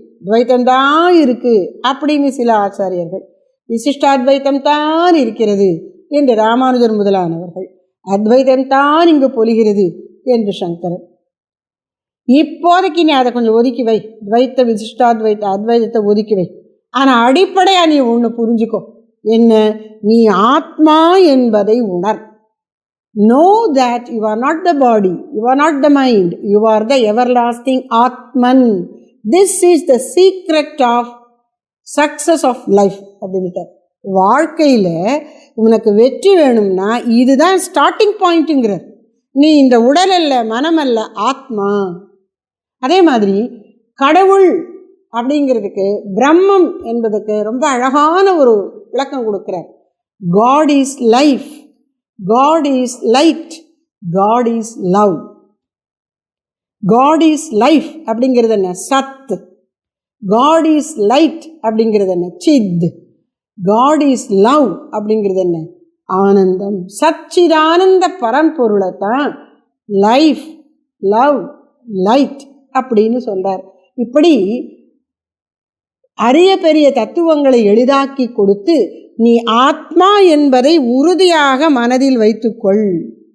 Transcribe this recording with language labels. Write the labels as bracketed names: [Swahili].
[Tamil] துவைத்தம் தான் இருக்கு அப்படின்னு சில ஆச்சாரியர்கள், விசிஷ்டாத்வைத்தம் தான் இருக்கிறது என்று ராமானுஜர் முதலானவர்கள், அத்வைதம் தான் இங்கு பொலிகிறது என்று சங்கரன். இப்போதைக்கு நீ அதை கொஞ்சம் ஒதுக்கி வை, துவைத்த விசிஷ்டாத்வைத்த அத்வைதத்தை ஒதுக்கி வை. ஆனால் அடிப்படையாக நீ ஒன்று புரிஞ்சுக்கோ, என்ன? நீ ஆத்மா என்பதை உணர். [English] Know that you are not the body, you are not the mind, you are the everlasting Atman. This is the secret of success of life [Tamil] அப்படின்ட்டு. வாழ்க்கையில் உனக்கு வெற்றி வேணும்னா இதுதான் ஸ்டார்டிங் பாயிண்ட்டுங்கிறார். நீ இந்த உடல் அல்ல, மனம் அல்ல, ஆத்மா. அதே மாதிரி கடவுள் அப்படிங்கிறதுக்கு, பிரம்மம் என்பதுக்கு ரொம்ப அழகான ஒரு விளக்கம் கொடுக்கிறார். [English] God is life, God is light, God is love. God is life [Tamil] அப்படிங்கிறது என்ன? சத். [English] God is light [Tamil] அப்படிங்கிறது என்ன? சித். [English] God is love [Tamil] அப்படிங்கிறது என்ன? ஆனந்தம். சச்சிதானந்த பரம்பொருளை தான் [English] life, love, light [Tamil] அப்படின்னு சொல்றார். இப்படி அரிய பெரிய தத்துவங்களை எளிதாக்கி கொடுத்து நீ ஆத்மா என்பதை உறுதியாக மனதில் வைத்துக்கொள்.